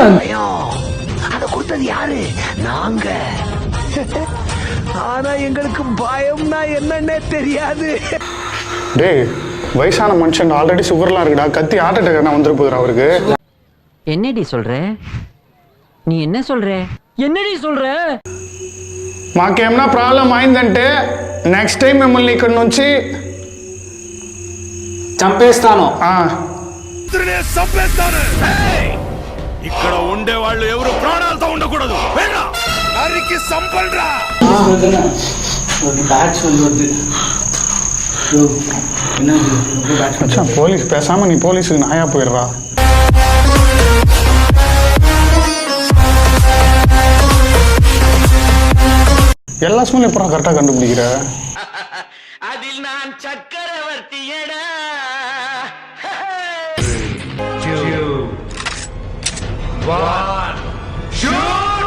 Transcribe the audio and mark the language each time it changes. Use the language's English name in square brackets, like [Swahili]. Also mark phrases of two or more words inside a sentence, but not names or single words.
[Tamil] அத கொடுத்தது யாரு? நாங்க. ஆனா எங்களுக்கு பயம்னா என்னன்னே தெரியாது. டேய், வயசான மனுஷன் ஆல்ரெடி சுகர்லாம் இருக்குடா. கத்தி ஹார்ட் அட்டாக் என்ன வந்துரு போகுதுடா அவருக்கு. என்னடி சொல்ற? நீ என்ன சொல்ற? என்னடி சொல்ற? [Telugu] మాకేమన్నా ప్రాబ్లం అయిందంటే నెక్స్ట్ టైం మిమ్మల్ని ఇక్కడ నుంచి చంపేస్తాను. ఇక్కడ ఉండే వాళ్ళు ఎవరు ప్రాణాలతో ఉండకూడదు. నరికి సంపల్రా. [Tamil] பேட்ச் வந்து போலீஸ் பேசாம நீ போலீஸுக்கு நாயா போயிடுறா. எல்லா ஸ்மெல்லும் எப்பறம் கரெக்டாக கண்டுபிடிக்கிற? அதில் நான் சக்கரவர்த்தியடா. [English] One, shoot!